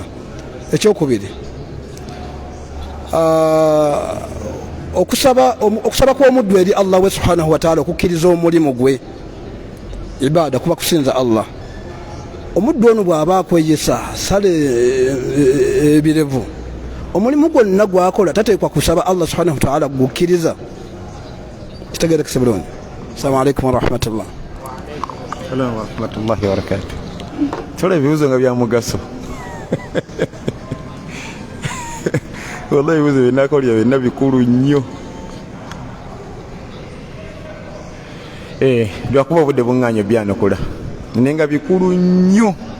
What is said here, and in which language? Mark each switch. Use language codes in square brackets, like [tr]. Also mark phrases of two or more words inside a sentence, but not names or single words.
[lg] Ekyokubiri, okusaba kw'omuddu eri Allah we [ar] سبحانه وتعالى [lg] okukkiriza omulimu gwe ibaada kuba kusinza Allah. Omuddu ono bw'aba akweyesa sale ebirevu, omulimu gwonna gwakola tateekwa kusaba Allah [ar] سبحانه وتعالى [lg] gukkiriza. Kitegeerekese bulungi. [ar] السلام عليكم ورحمة الله. ورحمة الله وبركاته. [lg] Tola ebibuzo nga bya mugaso. Wallahi ebibuzo byenakolya byonna bikulu nnyo. Lwakuba obudde buŋŋaanyo byanokola naye nga bikulu nnyo.